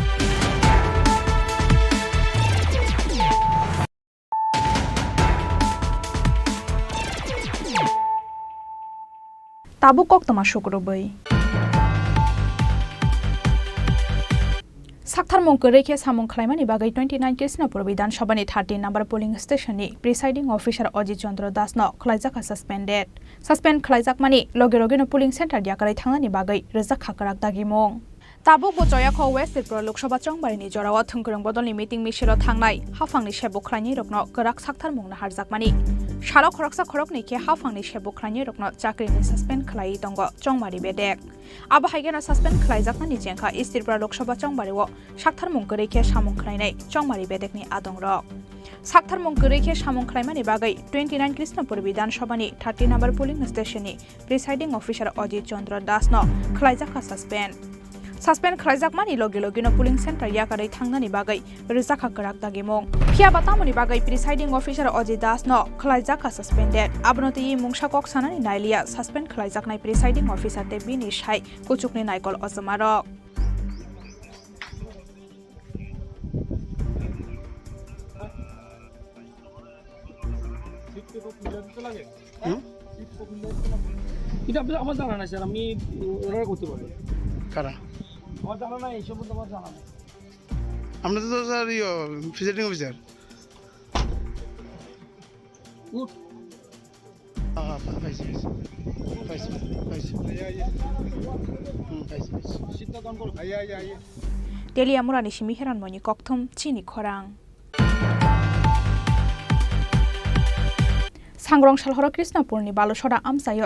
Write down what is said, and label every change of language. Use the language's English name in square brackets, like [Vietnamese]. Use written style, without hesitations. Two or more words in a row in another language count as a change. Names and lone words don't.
[Kok Borok] Tabu Koktuma Shukrubai. Sakthar Mongko Rekhe Samung Khlaimani Bagai 29 Krishnapur Vidhan Sabhani 13 number [English] polling station [Kok Borok] ni [English] presiding officer [Kok Borok] Ajit Chandra Das no khlaijaka suspended. Suspend khlaijakmani loge loge no [English] polling center [Kok Borok] diakarai thangnani bagai rejak khakarak dagimong. Tabuk bochoya kho West Tripura Loksaha Chongbari ni jorawa thungkrong bodolni meeting mishiro thangnai hafangni sebok khlaini rokno karak sakthar mungna harjakmani. Shalo khoroksa khorokni ke hafangni sebok khlaini rokno chakrini suspend khlai tongo Chongbari bedek. Abo haigena suspend khlaijakmani jengkha East Tripura Loksaha Chongbari o sakthar mungko rekhe samung khlainai Chongbari bedekni adongrok. Sakthar mungko rekhe samung khlaimani bagai 29 Krishnapur Vidhan Sabhani 30 number [English] polling station [Kok Borok] ni [English] presiding officer [Kok Borok] Ajit Chandra Das no khlaijaka suspend. Suspend khlaijakmani loge loge no [English] polling center [Kok Borok] yakarai thangnani bagai rejak khakarak dagimong. Phiaba tamoni bagai [English] presiding officer [Kok Borok] Ajit Das no khlaijaka suspended. Abnoti mungsa kok sanani nailia suspend khlaijaknai [English] presiding officer [Kok Borok] te bini shai kuchukni naikol ojamarok. [Bangla] এটা আমার জানা নাই স্যার আমি ওরা করতে পারি কারা আমার জানা নাই এই সম্বন্ধে আমার জানা নাই আমরা তো স্যার [English] visiting officer [Kok Borok] Telia Murani Shimiheran Moni Kokthum Chini Khorang Sangrong Shalhora Krishnapur ni Balosora Amsayo